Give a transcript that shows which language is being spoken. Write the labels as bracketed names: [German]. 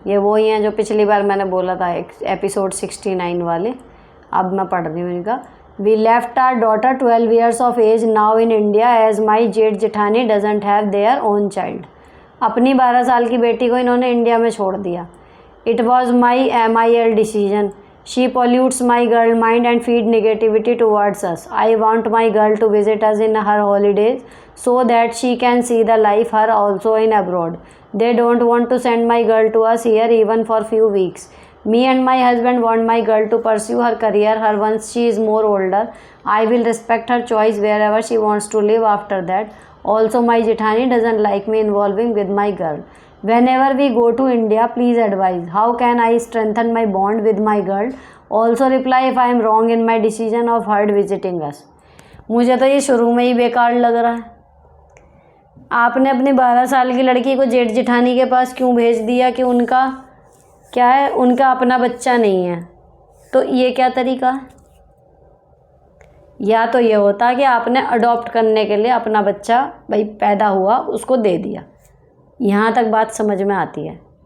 [Hindi] ये वही हैं जो पिछली बार मैंने बोला था एपिसोड 69 वाले, अब मैं पढ़ रही हूँ इनका। [English] We left our daughter 12 years of age now in India as my जेठ जेठानी doesn't have their own child. [Hindi] अपनी 12 साल की बेटी को इन्होंने इंडिया में छोड़ दिया। [English] It was my MIL decision. She pollutes my girl mind and feed negativity towards us. I want my girl to visit us in her holidays so that she can see the life her also in abroad. They don't want to send my girl to us here even for few weeks. Me and my husband want my girl to pursue her career her once she is more older. I will respect her choice wherever she wants to live after that. Also, my Jethani doesn't like me involving with my girl. Whenever we go to India, please advise. How can I strengthen my bond with my girl? Also reply if I am wrong in my decision of her visiting us. [Hindi] मुझे तो ये शुरू में ही बेकार लग रहा है। आपने अपनी 12 साल की लड़की को जेठ जेठानी के पास क्यों भेज दिया कि उनका क्या है, उनका अपना बच्चा नहीं है। तो ये क्या तरीका है? या तो ये होता कि आपने अडॉप्ट करने के लिए अपना बच्चा भाई पैदा हुआ उसको दे दिया, यहाँ तक बात समझ में आती है।